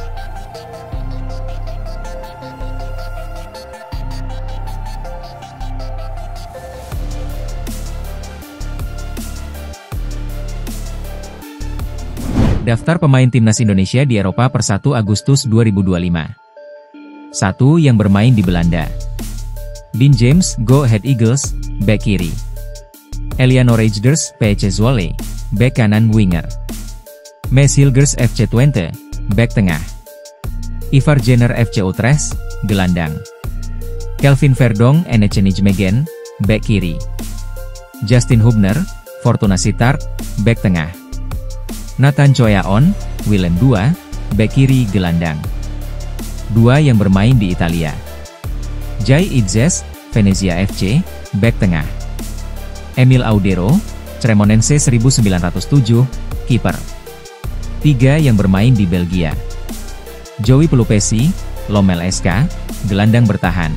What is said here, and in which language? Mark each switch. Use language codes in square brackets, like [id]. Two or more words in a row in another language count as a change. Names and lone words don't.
[id] Daftar pemain Timnas Indonesia di Eropa per 1 Agustus 2025. 1. Yang bermain di Belanda. Dean James, Go Ahead Eagles, bek kiri. Eliano Rejders, PC Zwolle, bek kanan winger. Mes Hilgers FC Twente, bek tengah. Ivar Jenner FC Utrecht, gelandang. Kelvin Verdonk, NEC Nijmegen, bek kiri. Justin Hubner, Fortuna Sittard, bek tengah. Nathan Choyaon, Willem II, bek kiri gelandang. 2 yang bermain di Italia. Jai Itzes, Venezia FC, bek tengah. Emil Audero, Cremonense 1907, kiper. 3 yang bermain di Belgia. Joey Pelupesi, Lommel SK, gelandang bertahan.